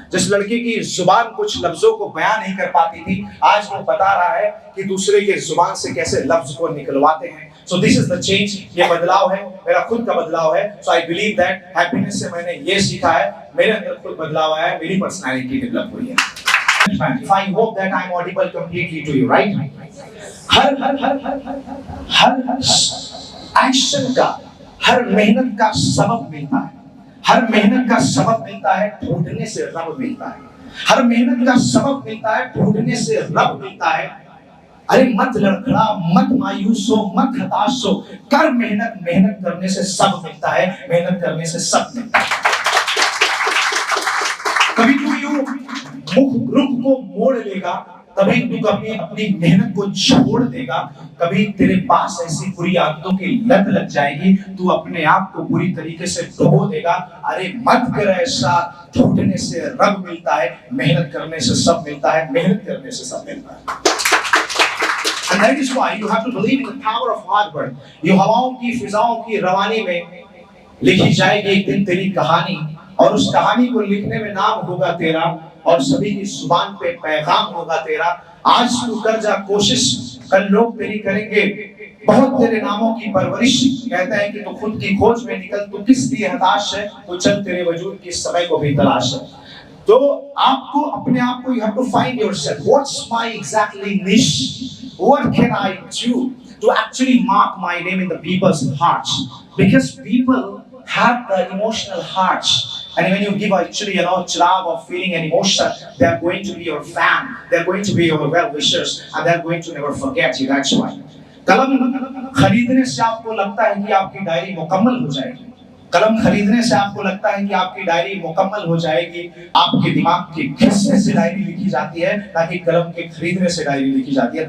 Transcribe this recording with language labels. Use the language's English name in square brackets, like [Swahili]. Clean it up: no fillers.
[Hindi] जिस लड़के की जुबान कुछ लफ्जों को बयान नहीं कर पाती थी, आज वो बता रहा है कि दूसरे के जुबान से कैसे लफ्ज को निकलवाते हैं। [English] So this is the change, [Hindi] ये बदलाव है, मेरा खुद का बदलाव है। [English] So I believe that [Hindi] happiness से मैंने ये सीखा है, मेरे अंदर खुद बदलाव आया है, मेरी पर्सनालिटी डेवलप हुई है। [English] I hope that I am audible completely to you, right? [Hindi] हर action का, हर मेहनत का सबब मिलता है। हर मेहनत का सबब मिलता है, ढूंढने से रब मिलता है। हर मेहनत का सबब मिलता है, ढूंढने से रब मिलता है। अरे मत लड़खड़ा, मत मायूस हो, मत हताश हो, कर मेहनत, मेहनत करने से सब मिलता है, मेहनत करने से सब मिलता है। कभी तू यूं रुख को मोड़ लेगा, कभी तू अपनी अपनी मेहनत को छोड़ देगा, कभी तेरे पास ऐसी बुरी आदतों की लत लग जाएगी, तू अपने आप को पूरी तरीके से डुबो देगा। अरे मत कर ऐसा, छूटने से रब मिलता है, मेहनत करने से सब मिलता है, मेहनत करने से सब मिलता है। [English] And that is why you have to believe in the power of hard work. [Hindi] ये हवाओं की फिजाओं की रवानी में लिखी जाएगी एक दिन तेरी कहानी, और उस कहानी को लिखने में नाम होगा तेरा, और सभी की जुबान पे पैगाम होगा तेरा। आज तू कर जा कोशिश, कल लोग तेरी करेंगे बहुत तेरे नामों की परवरिश। कहता है कि तू खुद की खोज में निकल, तू किस लिए हताश है, तो चल तेरे वजूद की समय को भी तलाश है। तो आपको अपने आप को, [English] you have to find yourself. What's my exactly niche? What can I do to actually mark my name in the people's hearts? Because people have the emotional hearts, and when you give actually chirag of feeling and emotion, they are going to be your fan, they are going to be your well wishers, and they are going to never forget you. That's why [Hindi] कलम खरीदने से आपको लगता है कि आपकी diary मुकम्मल हो जाएगी, कलम खरीदने से आपको लगता है कि आपकी डायरी मुकम्मल हो जाएगी, आपके दिमाग के घिसने से डायरी लिखी जाती है, ताकि कलम के खरीदने से डायरी लिखी जाती है।